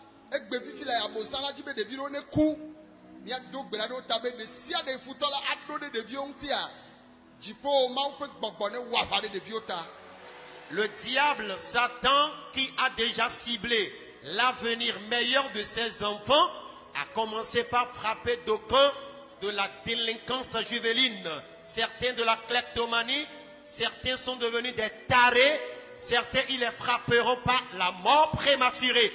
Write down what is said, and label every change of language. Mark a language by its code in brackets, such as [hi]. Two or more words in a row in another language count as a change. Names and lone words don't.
[ee] egbe fifi la abosa la dzi be ɖevi ɖewo ne ku miado gbe la ɖe wo ta be ɖe sia ɖe futɔ la aɖo ɖe ɖeviwo ŋutia dziƒo mawu ƒe gbɔgbɔ ne wɔ aʋa ɖe ɖeviwo ta. [fr] Le diable Satan, qui a déjà ciblé l'avenir meilleur de ses enfants, a commencé par frapper d'aucuns de la délinquance juvénile, certains de la kleptomanie, certains sont devenus des tarés, certains ils les frapperont par la mort prématurée.